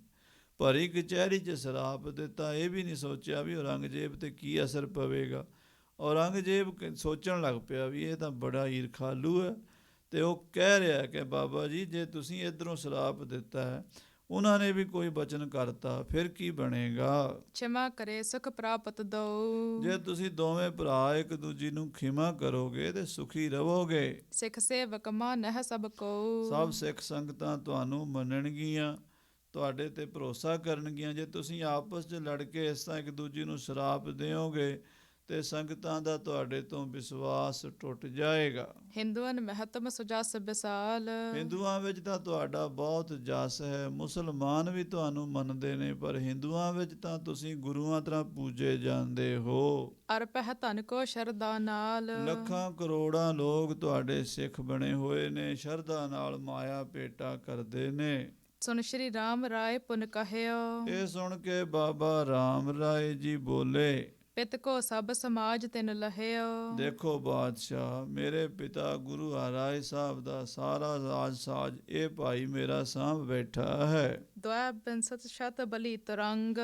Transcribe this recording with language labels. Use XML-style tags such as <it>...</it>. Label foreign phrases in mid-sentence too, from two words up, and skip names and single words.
<pa>ਭਰੀ ਕਚਹਿਰੀ 'ਚ ਸਰਾਪ ਦਿੱਤਾ, ਇਹ ਵੀ ਨਹੀਂ ਸੋਚਿਆ ਵੀ ਔਰੰਗਜ਼ੇਬ 'ਤੇ ਕੀ ਅਸਰ ਪਵੇਗਾ। ਔਰੰਗਜ਼ੇਬ ਸੋਚਣ ਲੱਗ ਪਿਆ ਵੀ ਇਹ ਤਾਂ ਬੜਾ ਈਰਖਾਲੂ ਹੈ, ਤੇ ਉਹ ਕਹਿ ਰਿਹਾ ਕਿ ਬਾਬਾ ਜੀ ਜੇ ਤੁਸੀਂ ਇੱਧਰੋਂ ਸਰਾਪ ਦਿੱਤਾ ਹੈ, ਉਹਨਾਂ ਨੇ ਵੀ ਕੋਈ ਬਚਨ ਕਰਤਾ, ਫਿਰ ਕੀ ਬਣੇਗਾ?</pa> <bra>क्षमा करे सुख प्राप्त दो।</bra> <pa>ਜੇ ਤੁਸੀਂ ਦੋਵੇਂ ਭਰਾ ਇੱਕ ਦੂਜੀ ਨੂੰ ਖਿਮਾ ਕਰੋਗੇ ਤੇ ਸੁਖੀ ਰਹੋਗੇ।</pa> <bra>सिख सेवक मानह सब को।</bra> <pa>ਸਭ ਸਿੱਖ ਸੰਗਤਾਂ ਤੁਹਾਨੂੰ ਮੰਨਣਗੀਆਂ, ਤੁਹਾਡੇ ਤੇ ਭਰੋਸਾ ਕਰਨਗੀਆਂ। ਜੇ ਤੁਸੀਂ ਆਪਸ 'ਚ ਲੜ ਕੇ ਇਸ ਤਰ੍ਹਾਂ ਇੱਕ ਦੂਜੀ ਨੂੰ ਸ਼ਰਾਪ ਦਿਓਗੇ ਤੇ ਸੰਗਤਾਂ ਦਾ ਤੁਹਾਡੇ ਤੋਂ ਵਿਸ਼ਵਾਸ ਟੁੱਟ ਜਾਏਗਾ।</pa> <bra>हिंदुअन महत्म सुजास विसाल।</bra> <pa>ਹਿੰਦੂਆਂ ਵਿੱਚ ਤਾਂ ਤੁਹਾਡਾ ਬਹੁਤ ਜਸ ਹੈ, ਮੁਸਲਮਾਨ ਵੀ ਤੁਹਾਨੂੰ ਮੰਨਦੇ ਨੇ, ਪਰ ਹਿੰਦੂਆਂ ਵਿੱਚ ਤਾਂ ਤੁਸੀਂ ਗੁਰੂਆਂ ਤਰ੍ਹਾਂ ਪੂਜੇ ਜਾਂਦੇ ਹੋ।</pa> <bra>अरपह धन को शरदा नाल।</bra> <pa>ਲੱਖਾਂ ਕਰੋੜਾਂ ਲੋਕ ਤੁਹਾਡੇ ਸਿੱਖ ਬਣੇ ਹੋਏ ਨੇ, ਸ਼ਰਧਾ ਨਾਲ ਮਾਇਆ ਭੇਟਾ ਕਰਦੇ ਨੇ।</pa> <bra>सुन श्री राम राय पुन कहयो।</bra> <pa>ਇਹ ਸੁਣ ਕੇ ਬਾਬਾ ਰਾਮ ਰਾਏ ਜੀ ਬੋਲੇ,</pa> <bra>ਪਿਤ ਕੋ ਸਭ ਸਮਾਜ ਤਿਨ ਲਹਿਓ।</bra> <pa>ਦੇਖੋ ਬਾਦਸ਼ਾਹ, ਮੇਰੇ ਪਿਤਾ ਗੁਰੂ ਹਰਿਰਾਏ ਸਾਹਿਬ ਦਾ ਸਾਰਾ ਰਾਜ ਸਾਜ ਇਹ ਭਾਈ ਮੇਰਾ ਸਾਂਭ ਬੈਠਾ ਹੈ।</pa> <bra>ਦੁਆ ਬਿੰਸਤ ਸ਼ਤ ਬਲੀ ਤਰੰਗ।</bra>